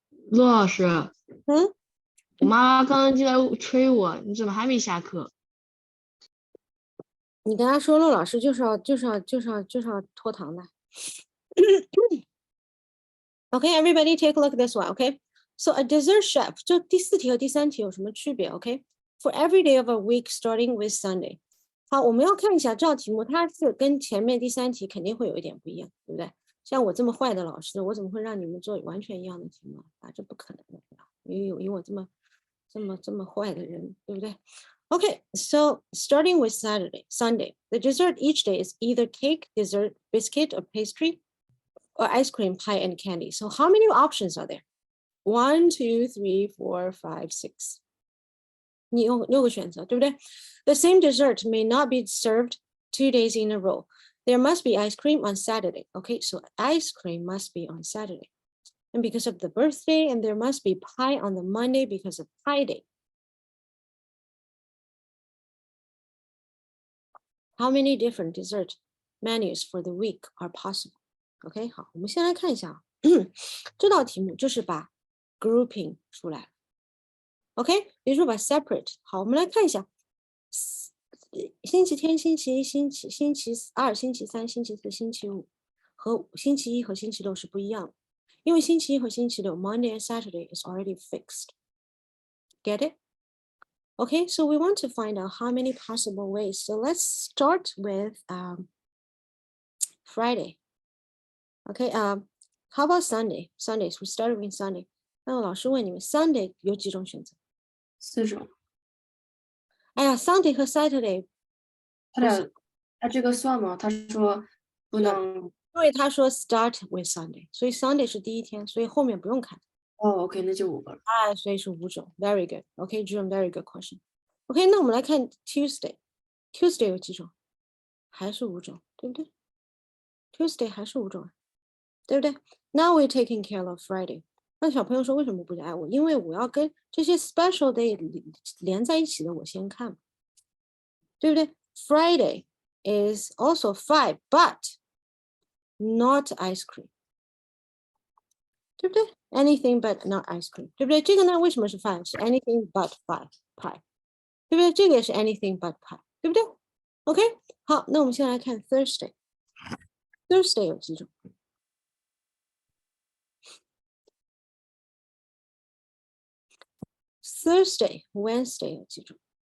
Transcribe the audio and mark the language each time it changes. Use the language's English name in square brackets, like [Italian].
[Chinese] 陆老师，我妈妈刚刚就在催我，你怎么还没下课？你跟他说，陆老师就是要拖堂的。 [English] Okay, everybody take a look at this one, okay? So a dessert chef, [Chinese] 就第4题和第3题有什么区别 ，OK? [English] For every day of a week starting with Sunday. [Chinese] 好，我们要看一下这道题目，它是跟前面第3题肯定会有一点不一样，对不对？像我这么坏的老师，我怎么会让你们做完全一样的题目啊？这不可能的，有我这么坏的人，对不对？ [English] Okay, so starting with Sunday, the dessert each day is either cake, dessert, biscuit, or pastry, or ice cream, pie, and candy. So how many options are there? [Chinese] 1, 2, 3, 4, 5, 6. 你有6个选择，对不对？ [English] The same dessert may not be served 2 days in a row. There must be ice cream on Saturday. Okay, so ice cream must be on Saturday. And because of the birthday, and there must be pie on the Monday because of Pie Day. How many different dessert menus for the week are possible? [Chinese] OK， 好，我们先来看一下这道题目就是把 grouping 出来 OK， 比如说把 separate， 好，我们来看一下星期天、星期一、星期二、星期三、星期四、星期五和星期一和星期六是不一样的，因为星期一和星期六 [English] Monday and Saturday is already fixed. Get it? Okay, so we want to find out how many possible ways. So let's start with Friday. Okay, how about Sunday? Sundays, we started with Sunday. [Chinese] 那老师问你们 Sunday 有几种选择？ 4种。哎呀 ，Sunday 和 Saturday 他这个算吗？他说不能。因为他说 start with Sunday， 所以 Sunday 是第一天，所以后面不用看。哦 ，OK， 那就5个了。哎，所以是5种 ， [English] very good。 [Chinese] OK，June， [English] very good question。 [Chinese] OK， 那我们来看 Tuesday，Tuesday 有几种？还是5种，对不对 ？Tuesday 还是5种，对不对 ？ [English] Now we're taking care of Friday。 [Chinese] 那小朋友说为什么不爱我？因为我要跟这些 special day 连在一起的，我先看，对不对 ？ [English] Friday is also 5, but not ice cream， [Chinese] 对不对 ？ [English] Anything but not ice cream， [Chinese] 对不对？这个呢，为什么是 5？是 [English] anything but pie， [Chinese] 对不对？这个也是 [English] anything but pie， [Chinese] 对不对 ？OK， 好，那我们先来看 Thursday。Thursday 有几种？ Thursday、Wednesday 有几种？